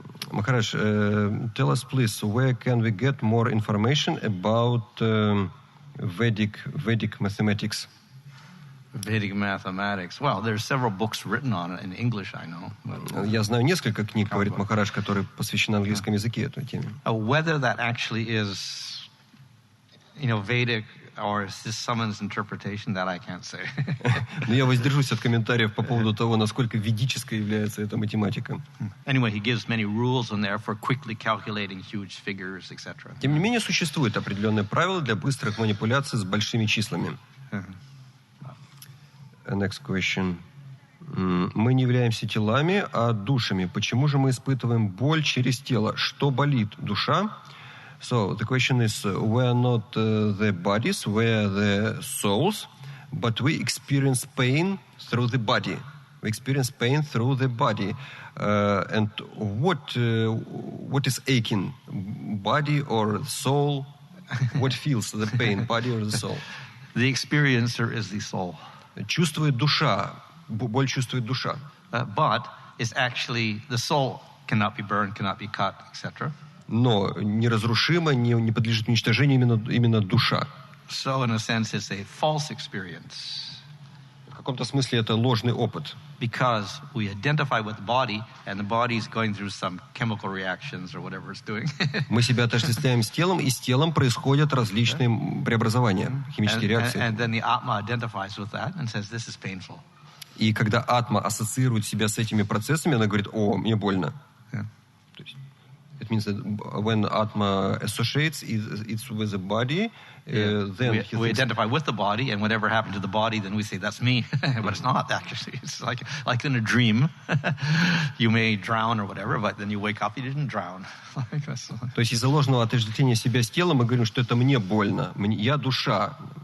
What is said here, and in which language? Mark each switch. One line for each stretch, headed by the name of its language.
English: Maharaj, tell us please, where can we get more information about Vedic mathematics? Vedic mathematics. Well, there's several books written on it in English, I know.
Russian: Я знаю несколько книг, говорит Махарадж, которые посвящены английском языке этой теме.
English: Whether that actually is, Vedic or is this someone's interpretation, that I can't say.
Russian: Но я воздержусь от комментариев по поводу того, насколько ведической является эта математика.
English: Anyway, he gives many rules in there for quickly calculating huge figures, etc.
Russian: Тем не менее, существуют определенные правила для быстрых манипуляций с большими числами.
English: Next question.
Russian: Мы не являемся телами, а душами. Почему же мы испытываем боль через тело? Что болит? Душа?
English: So the question is, we are not the bodies, we are the souls, but we experience pain through the body. We experience pain through the body. And what is aching? Body or soul? What feels the pain, body or the soul? The experiencer is the soul.
Russian: Чувствует душа. Боль чувствует душа.
English: But it's actually the soul cannot be burned, cannot be cut, etc.
Russian: Но неразрушимо, не подлежит уничтожению именно душа.
English: So, in a sense, it's a false experience.
Russian: В каком-то смысле это ложный опыт.
English: Because we identify with the body, and the body is going through some chemical reactions or whatever it's doing.
Russian: Мы себя отождествляем с телом, и с телом происходят различные преобразования, химические реакции.
English: And then the Atma identifies with that and says, this is painful.
Russian: И когда Атма ассоциирует себя с этими процессами, она говорит, о, мне больно. То есть,
English: it means that when Atma associates it's with the body, then we identify with the body, and whatever happened to the body, then we say that's me, but it's not actually. It's like in a dream, you may drown or whatever, but then you wake up, you didn't drown.
Russian: То есть из-за ложного отождествления себя с телом мы говорим, что это мне больно, я душа.